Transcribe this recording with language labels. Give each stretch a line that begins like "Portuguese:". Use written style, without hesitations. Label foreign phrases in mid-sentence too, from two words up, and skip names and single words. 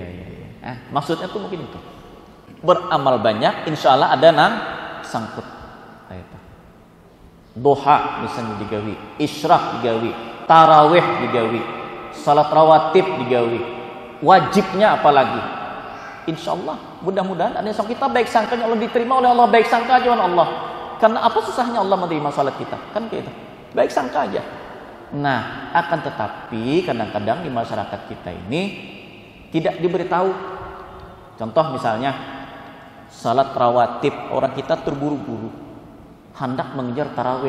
Indonesian: Maksudnya tuh mungkin itu. Beramal banyak,
Arabic: إن شاء الله
Indonesian: ada nang sangkut. Duha misalnya digawi, isyraq digawi, tarawih digawi, salat rawatib digawi, wajibnya apalagi.
Arabic: إن شاء الله,
Indonesian: mudah-mudahan ada yang kita baik sangkanya Allah diterima oleh Allah, baik sangka aja oleh Allah. Karena apa susahnya Allah menerima salat kita? Kan gitu. Baik sangka aja. Nah, akan tetapi kadang-kadang di masyarakat kita ini tidak diberitahu. Contoh misalnya salat rawatib, orang kita terburu-buru hendak mengejar tarawih.